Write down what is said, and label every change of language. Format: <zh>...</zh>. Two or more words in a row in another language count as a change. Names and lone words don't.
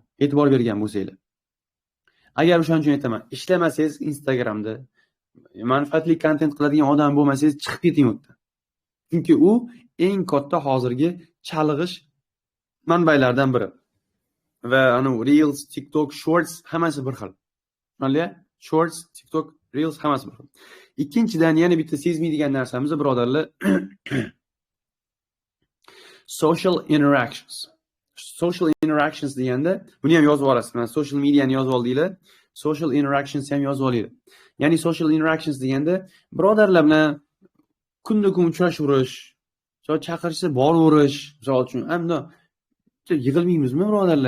<uz>E'tibor bergan bo'lsanglar. Agar o'shaning uchun aytaman, ishlamasangiz Instagramda manfaatli kontent qiladigan odam bo'lmasangiz, chiqib keting u yerdan. Chunki u eng katta hozirgi chalg'ish manbalardan biri. Va ana Reels, TikTok, Shorts hammasi bir xil. Tushunarli? Shorts, TikTok, Reels hammasi bir xil. Ikkinchidan yana bitta sezmaydigan narsamiz birodarlar</uz> <en>social interactions. Social interactions</en> <uz>deganda buni ham yozib olasiz. Mana</uz> <en>social mediani</en> <uz>yozib oldinglar.</uz> <en>Social interactions</en> <uz>ham yozib olinglar. Ya'ni</uz> <en>social interactions</en> <uz>deganda birodarlar bilan kun uchrashaverish, chaqirishsa boraverish, misol uchun, hamda yig'ilmaymizmi birodarlar?</uz>